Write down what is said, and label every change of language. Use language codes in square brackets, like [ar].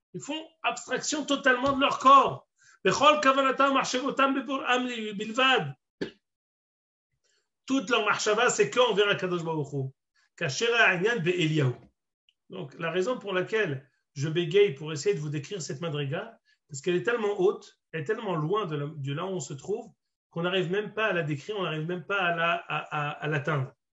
[fr] Ils font abstraction totalement de leur corps. [he] בכל כוונתם ומחשבותם בבוראם בלבד. [fr] toute leur [he] מחשבה [fr] c'est qu'envers [he] הקדוש ברוך הוא. כאשר העניין באליהו. [fr] Donc la raison pour laquelle je bégaye pour essayer de vous décrire cette madriga, parce qu'elle est tellement haute, elle est tellement loin de là où on se trouve qu'on n'arrive même pas à la décrire, on n'arrive même pas à l'atteindre.